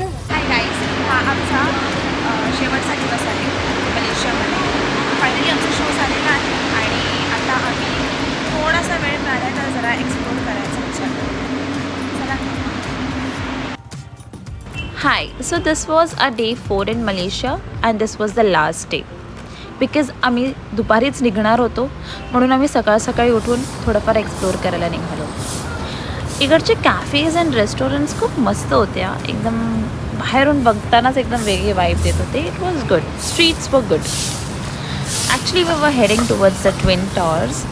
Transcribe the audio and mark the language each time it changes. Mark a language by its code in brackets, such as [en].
[mr] Hi guys, हा आमचा शेवटचा दिवस आहे मलेशियामध्ये. फायनली आमचा शो झालेला आहे आणि आता आम्ही थोडासा वेळ मिळाला तर जरा एक्सप्लोर करायचा विचार करू. चला. [en] Hi, so this was our day 4 in Malaysia and this was the last day. [mr] Because आम्ही दुपारीच निघणार होतो म्हणून आम्ही सकाळी उठून थोडंफार एक्सप्लोअर करायला निघालो. इकडचे कॅफेज अँड रेस्टॉरंट्स खूप मस्त होत्या, एकदम बाहेरून बघतानाच एकदम वेगळे वाईब देत होते. [en] It was good. Streets वर good. Actually we were heading towards the twin towers.